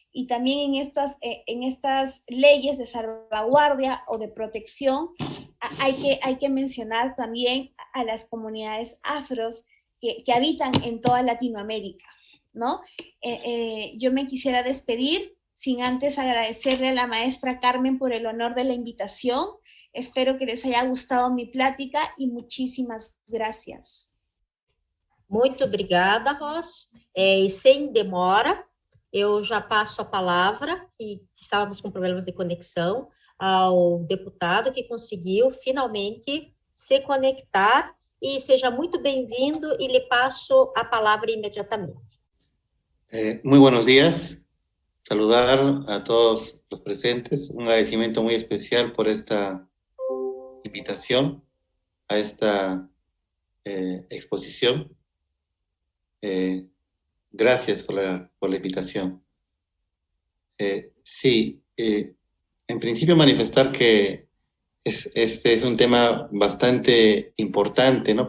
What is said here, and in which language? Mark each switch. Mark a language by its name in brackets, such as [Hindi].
[Spanish] Y también en estas leyes de salvaguardia o de protección hay que mencionar también a las comunidades afros que habitan en toda Latinoamérica, ¿no? Yo me quisiera despedir sin antes agradecerle a la maestra Carmen por el honor de la invitación. Espero que les haya gustado mi plática y muchísimas gracias. [Portuguese] Muito obrigada, Ros. E sem demora, eu já passo a palavra, que estávamos com problemas de conexão, ao deputado que conseguiu finalmente se conectar, e seja muito bem-vindo, e lhe passo a palavra imediatamente. [Spanish] Muy buenos días. Saludar a todos los presentes. Un agradecimiento muy especial por esta invitación a esta exposición. Gracias por la invitación. Sí, en principio manifestar que este es un tema bastante importante, ¿no?